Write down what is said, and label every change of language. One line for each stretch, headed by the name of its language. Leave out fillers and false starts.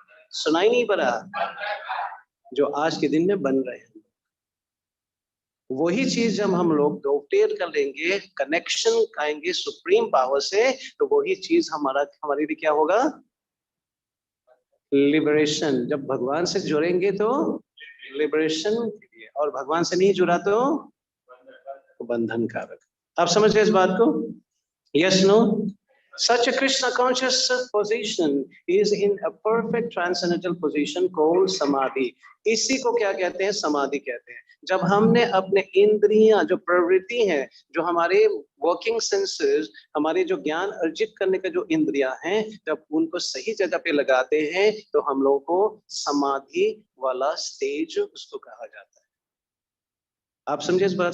Hindi: सुनाई नहीं पड़ा? जो आज के दिन में बन रहे हैं, वही चीज जब हम लोग डोटेट कर लेंगे, कनेक्शन आएंगे सुप्रीम पावर से, तो वही चीज हमारे लिए क्या होगा? लिबरेशन। जब भगवान से जुड़ेंगे तो लिबरेशन के लिए, और भगवान से नहीं जुड़ा तो बंधन कारक। आप समझ गए इस बात को? Yes, no?
English: Such a Krishna conscious position is in a perfect transcendental position called samadhi.
Hindi: इसी को क्या कहते हैं? समाधि कहते हैं। जब हमने अपने इंद्रियां, जो प्रवृत्ति हैं, जो हमारे वर्किंग सेंसेस, हमारे जो ज्ञान अर्जित करने का जो इंद्रियां हैं, जब उनको सही जगह पे लगाते हैं, तो हम लोगों को समाधि वाला स्टेज उसको कहा जाता है। आप समझे इस बात?